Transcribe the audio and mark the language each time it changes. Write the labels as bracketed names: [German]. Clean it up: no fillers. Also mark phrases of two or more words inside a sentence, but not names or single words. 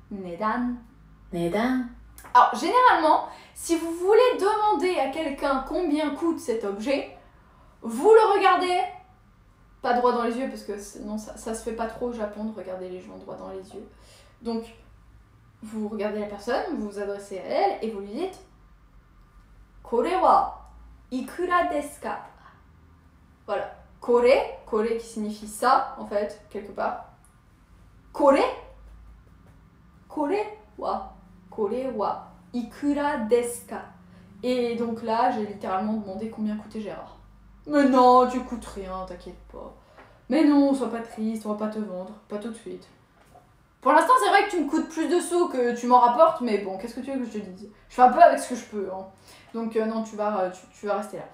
[French] Alors, généralement, si vous voulez demander à quelqu'un combien coûte cet objet, vous le regardez, pas droit dans les yeux, parce que sinon ça se fait pas trop au Japon de regarder les gens droit dans les yeux. Donc, vous regardez la personne, vous vous adressez à elle et vous lui dites [Japanese] これはいくらですか? [French] Voilà. Kore qui signifie ça, en fait, quelque part. [Japanese] これはいくらですか? [French] Et donc là, j'ai littéralement demandé combien coûtait Gérard. Mais non, tu coûtes rien, t'inquiète pas. Mais non, sois pas triste, on va pas te vendre, pas tout de suite. Pour l'instant, c'est vrai que tu me coûtes plus de sous que tu m'en rapportes, mais bon, qu'est-ce que tu veux que je te dise? Je fais un peu avec ce que je peux, hein. Donc non, tu vas rester là.